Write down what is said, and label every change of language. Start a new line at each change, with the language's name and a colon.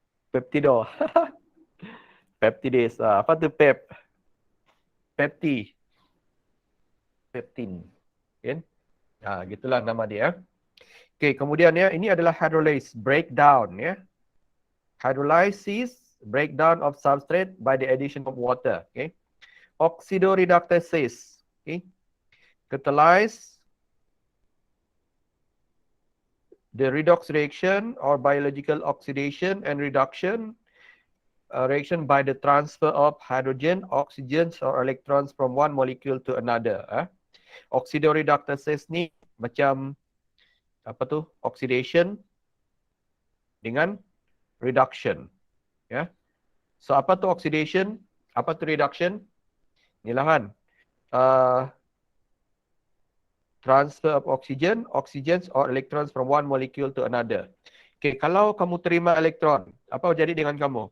Malay: Peptido. Peptidase. Apa tu peptin. Kan? Gitulah nama dia. Okey, kemudian ya, ini adalah
English: hydrolase breakdown
Malay: ya.
English: Hydrolysis, breakdown of substrate by the addition of water. Okay. Oxidoreductases. Okay. Catalyze the redox reaction or biological oxidation and reduction reaction by the transfer of hydrogen, oxygens or electrons from one molecule to another.
Malay: Oxidoreductases ni macam apa tu? Oxidation dengan reduction. Ya. So apa tu oxidation? Apa tu reduction? Inilah kan.
English: Transfer of oxygen, oxygens or electrons from one molecule to another.
Malay: Okay, kalau kamu terima elektron, apa jadi dengan kamu?